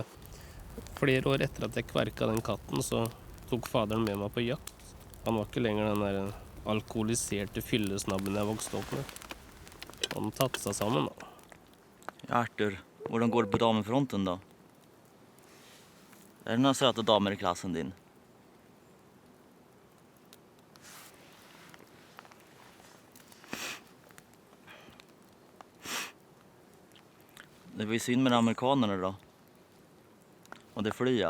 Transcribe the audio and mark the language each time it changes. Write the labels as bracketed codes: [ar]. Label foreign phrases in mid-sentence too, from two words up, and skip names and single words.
[no] Flere år etter at jeg kverka den katten, så tok faderen med meg på jakt. Han var ikke lenger den der alkoholiserte fyllesnabben jeg vokste opp med. Han tatt seg sammen da. Ja, Arthur, hvordan går det på damefronten da? Er det noen søte damer i klassen din? [sv] Det var ju synd med amerikanerna då. Och det flyr.